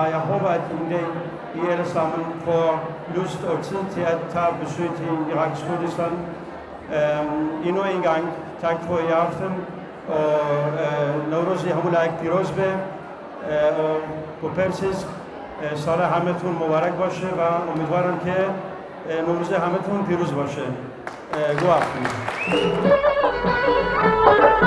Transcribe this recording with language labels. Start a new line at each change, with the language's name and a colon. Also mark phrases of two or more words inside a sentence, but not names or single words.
Danish: Jeg håber, at en dag I alle sammen får lyst og tid til at tage besøg til Iraks Kurdistan. Endnu en gang tak for i aften, og
Kurdish: Newrozi hamulak piroz be,
Danish: og på persisk
Persian: سال همتون مبارک باشه و امیدوارم که نوروز همتون پیروز باشه. گو